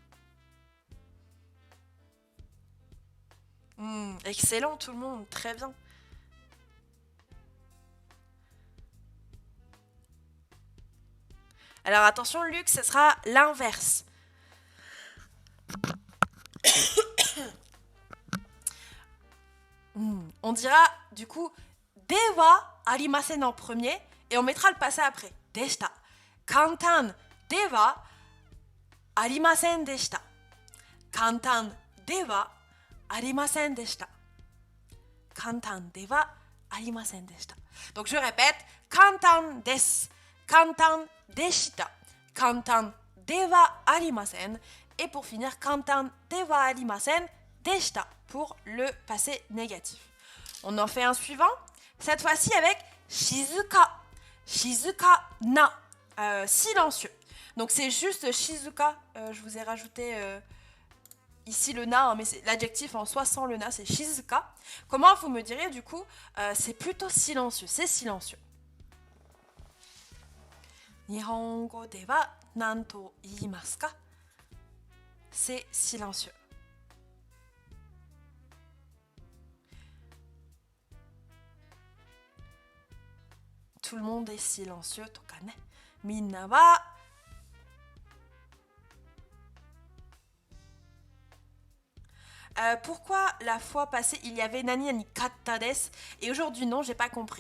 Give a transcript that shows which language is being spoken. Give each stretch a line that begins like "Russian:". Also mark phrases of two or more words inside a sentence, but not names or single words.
French: Excellent tout le monde, très bien. Alors attention Luc, ce sera l'inverse. On dira du coup
Japanese: ではありません
French: en premier et on mettra le passé après.
Japanese: Deshita. 簡単ではありませんでした. 簡単ではありませんでした. 簡単ではありませんでした.
French: Donc je répète,
Japanese: 簡単です, 簡単でした、簡単ではありません
French: et pour finir
Japanese: 簡単ではありませんでした
French: pour le passé négatif. On en fait un suivant, cette fois-ci avec shizuka.
Japanese: 静かな,
French: silencieux. Donc c'est juste shizuka, je vous ai rajouté ici le na, hein, mais c'est l'adjectif en soi sans le na, c'est shizuka. Comment vous me direz du coup, c'est plutôt silencieux, c'est silencieux.
Japanese: 日本語ではなんと言いますか?
French: C'est silencieux. Tout le monde est silencieux,
Japanese: とかね. みんなは
French: pourquoi la fois passée il y avait
Japanese: なになにかったです
French: et aujourd'hui non, j'ai pas compris.